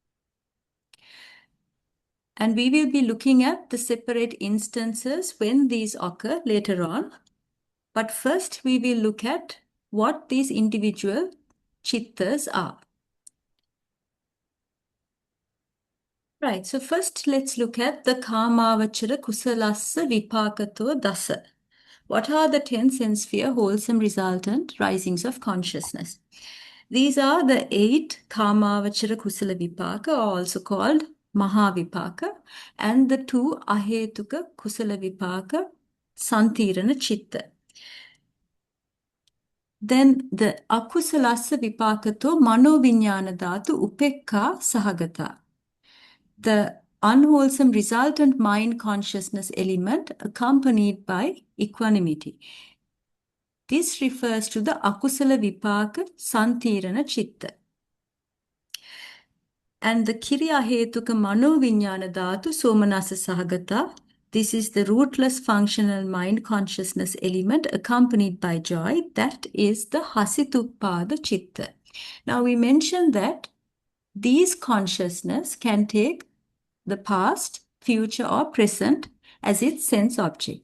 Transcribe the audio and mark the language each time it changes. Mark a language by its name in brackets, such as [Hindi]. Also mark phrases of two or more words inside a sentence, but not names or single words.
[English] And we will be looking at the separate instances when these occur later on. But first we will look at what these individual chittas are. Right, so first let's look at the [Pali] Kāmāvaccara kusalassa vipākato dasa. [English] What are the 10 sense sphere wholesome resultant risings of consciousness? These are the 8 [Pali] Kāmāvaccara kusala vipāka, [English] also called Mahavipaka, and the two [Pali] ahetuka kusala vipaka, santirana chitta. [English] Then the [Pali] akusalasa vipakato manoviññāna dhātu upekka sahagata. [English] The unwholesome resultant mind consciousness element accompanied by equanimity. This refers to the [Pali] akusala vipaka santirana chitta. [English] And the [Pali] kiriya hetuka manoviññāna dhātu somanasa sahagata. [English] This is the rootless functional mind consciousness element accompanied by joy. That is the [Pali] hasituppada chitta. [English] Now we mentioned that these consciousness can take the past, future or present as its sense object.